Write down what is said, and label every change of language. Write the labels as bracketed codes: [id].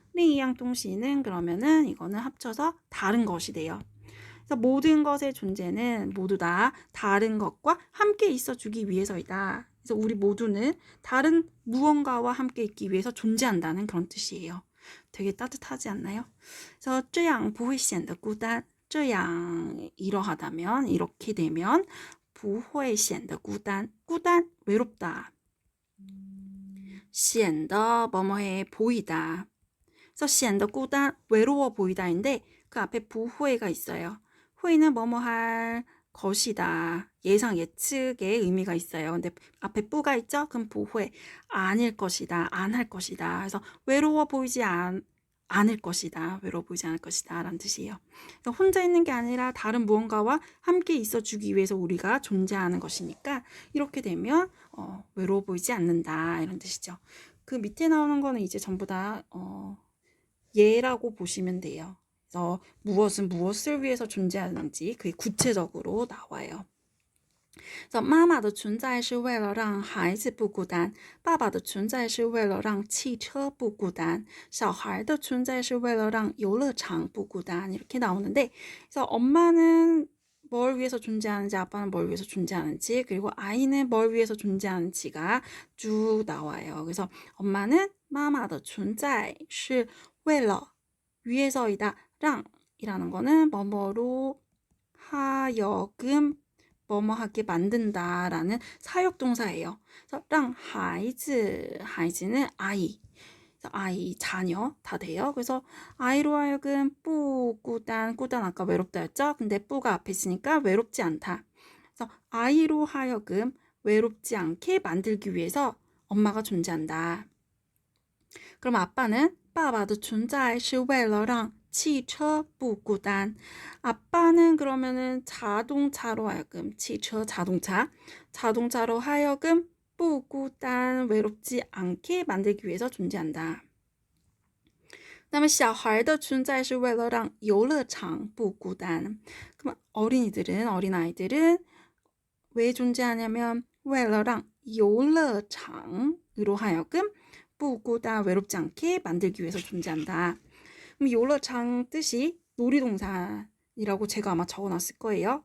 [zh] 另一样 东西 [ko] 는 그러면은 이거는 합쳐서 다른 것이 돼요. 그래서 모든 것의 존재는 모두 다 다른 것과 함께 있어주기 위해서이다. 그래서 우리 모두는 다른 무언가와 함께 있기 위해서 존재한다는 그런 뜻이에요. 되게 따뜻하지 않나요? 그래서 [zh] 这样不会显得孤单.这样 [ko] 이러하다면 이렇게 되면 [zh] 不会显得孤单. [ko] 孤单 외롭다. 显得 뭐뭐해 보이다. 그래서 显得 孤单, 외로워 보이다인데 그 앞에 부호의가 있어요. 호의는 뭐뭐 할 것이다. 예상 예측의 의미가 있어요. 근데 앞에 뿌가 있죠? 그럼 부호의 아닐 것이다. 안 할 것이다. 그래서 외로워 보이지 않을 것이다. 외로워 보이지 않을 것이다. 라는 뜻이에요. 그래서 혼자 있는 게 아니라 다른 무언가와 함께 있어주기 위해서 우리가 존재하는 것이니까 이렇게 되면 외로워 보이지 않는다. 이런 뜻이죠. 그 밑에 나오는 거는 이제 전부 다 예라고 보시면 돼요. 그래서 무엇은 무엇을 위해서 존재하는지 그게 구체적으로 나와요. [zh] 妈妈的存在是为了让孩子不孤单，爸爸的存在是为了让汽车不孤单，小孩的存在是为了让游乐场不孤单. [ko] 이렇게 나오는데, 그래서 엄마는 뭘 위해서 존재하는지, 아빠는 뭘 위해서 존재하는지, 그리고 아이는 뭘 위해서 존재하는지가 쭉 나와요. 그래서 엄마는 [zh] 妈妈的存在是为了 [ko] 위해서이다. 让이라는 거는 뭐뭐로 하여금 뭐뭐 하게 만든다라는 사역동사예요. 그래서 让孩子, 孩子는 아이, 아이, 자녀 다 돼요. 그래서 아이로 하여금 [zh] 不孤单,孤单 [ko] 아까 외롭다 했죠? 근데 不가 앞에 있으니까 외롭지 않다. 그래서 아이로 하여금 외롭지 않게 만들기 위해서 엄마가 존재한다. 그럼 아빠는 [zh] 爸爸的存在是为了让汽车不孤单. [ko] 아빠는 그러면은 자동차로 하여금, 汽车 자동차로 하여금 [zh] 不孤单 [ko] 외롭지 않게 만들기 위해서 존재한다. 그다음에 [zh] 小孩的存在是为了让游乐场不孤单. [ko] 그럼 어린아이들은 왜 존재하냐면 [zh] 为了让游乐场 [ko] 으로 하여금 [zh] 不孤单 [ko] 외롭지 않게 만들기 위해서 존재한다. 그럼 요러장 뜻이 놀이동산이라고 제가 아마 적어놨을 거예요.